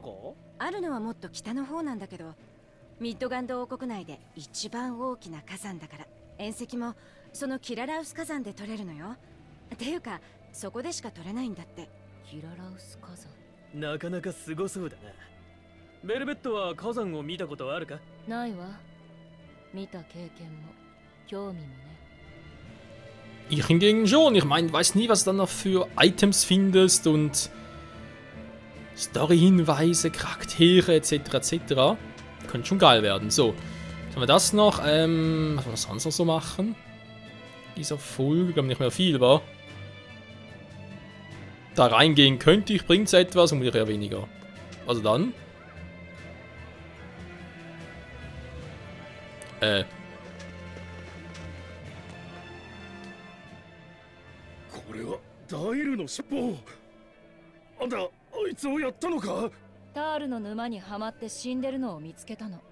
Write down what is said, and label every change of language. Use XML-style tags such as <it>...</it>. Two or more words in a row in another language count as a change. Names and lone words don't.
<ja>あるのはもっと北の方なんだけど、ミッドガンド王国内で一番大きな火山だから、遠石もそのキララウス火山で取れるのよ。っていうかそこでしか取れないんだって。キララウス火山。なかなかすごそうだな。ベルベットは火山を見たことはあるか？ないわ。見た経験も興味もね。</ja> <de>Ich hingegen schon. Ich meine, weiß nie, was du dann noch für Items findest und Story-Hinweise, Charaktere etc. etc. Könnte schon geil werden. So, was haben wir das noch? Was wollen wir sonst noch so machen? Dieser Folge, glaube nicht mehr viel, war. Da reingehen könnte ich, bringt es etwas und eher weniger. Also dann.</de> <ja>これはダイルの尻尾。あんた、あいつをやったのか？タールの沼にはまって死んでるのを見つけたの。</ja>